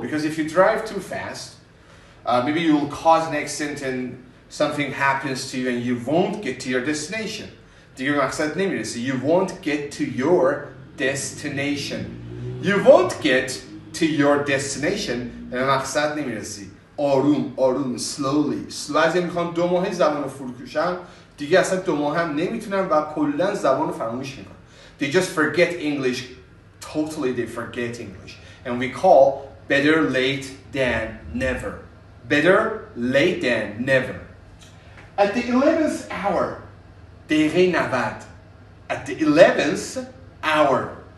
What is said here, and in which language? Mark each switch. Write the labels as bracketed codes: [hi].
[en] Because if you drive too fast, maybe you will cause an accident and something happens to you and you won't get to your destination. [fa] دیگه مقصد نمیرسی. [en] You won't get to your destination. You won't get to your destination. [fa] به مقصد نمیرسی. آروم slowly. بعضی میخوان 2 ماه زبان رو فروکشن, دیگه اصلا 2 ماه هم نمیتونن و کلا زبان رو فراموش میکنن. [en] They just forget English. Totally they forget English. And we call better late than never. Better late than never. At the 11th hour. [fa] دقیقه 90. [en] At the 11th hour.